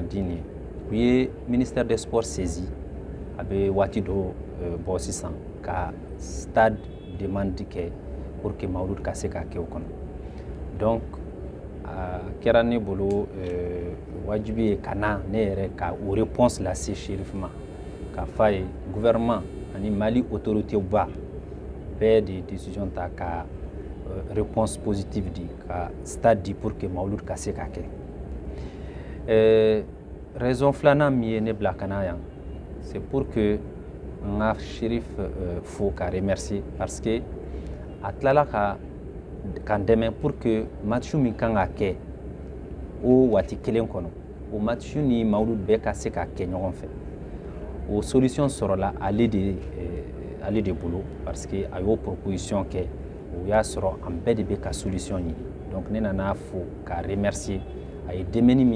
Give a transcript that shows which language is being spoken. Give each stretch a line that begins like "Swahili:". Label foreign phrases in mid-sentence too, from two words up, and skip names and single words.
Bambara: Dine u ye
French: ministère des sports saisi
Bambara: a bɛ waati dɔ bɔ sisan ka stade demande kɛ
French: pour que
Bambara: mawlud ka se ka kɛ o kɔnɔ donc a kɛra ne bolo wajibi ye ka na ne yɛrɛ ka o réponse lase Chérif ma ka f'a ye gouvernement ani Mali autorité ba bɛɛ de décision ta ka
French: réponse positive
Bambara: di ka stade di
French: pour que
Bambara: mawlud ka se ka kɛ raison filanan min ye ne bila ka na yan
French: c'est pour que
Bambara: n ka Chérif fo ka remercier
French: parce que
Bambara: a tilala ka n dɛmɛ
French: pour que
Bambara: match min kan ka kɛ o waati kelen kɔnɔ o match ni mawlud bɛɛ ka se ka kɛ ɲɔgɔn fɛ o solution sɔrɔla ale de bolo
French: parce que
Bambara: a y'o proposition kɛ o y'a sɔrɔ an bɛɛ de bɛ ka solution ɲini donc ne nana fo ka remercier a ye dɛmɛni min